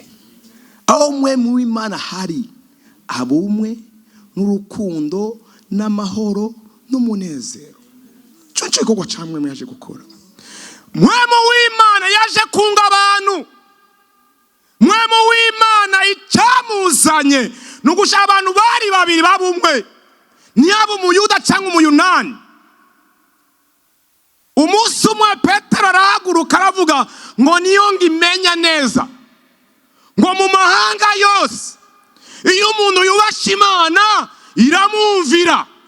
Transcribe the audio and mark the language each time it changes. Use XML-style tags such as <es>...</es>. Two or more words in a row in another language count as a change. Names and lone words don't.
<rn>Aho mpwemu w'Imana hari abumwe n'urukundo n'amahoro n'umunezero. Cyo gikorwa cyamwe yaje gukora. Mpwemu w'Imana yaje kunga abantu. Mpwemu w'Imana icyamuzanye nugusha abantu bari babiri babumwe, ntiyaba umuyuda cyangwa umuyunani. Umunsi umwe Petero arahaguruka aravuga ngo niyo ngimenya neza ngo mu mahanga yose iyo umuntu yubasha Imana iramwumvira.</rn>